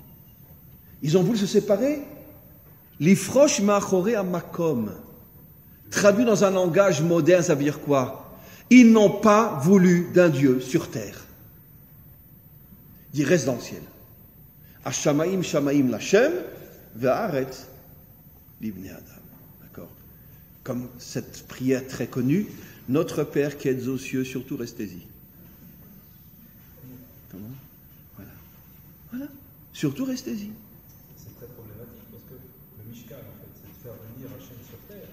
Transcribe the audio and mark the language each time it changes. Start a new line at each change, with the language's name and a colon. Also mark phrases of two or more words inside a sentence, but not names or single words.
French: Ils ont voulu se séparer.
Hebrew: לפרוש מאחורי המקום.
French: Traduit dans un langage moderne, ça veut dire quoi? Ils n'ont pas voulu d'un Dieu sur terre. Il reste dans le ciel.
Hebrew: השמים שמים לכם והארץ לבני אדם.
French: D'accord? Comme cette prière très connue, notre Père qui êtes aux cieux, surtout restez-y. Comment? Voilà. Voilà. Surtout restez-y. C'est très problématique parce que le Mishkan, en fait, c'est de faire venir Hachem sur terre.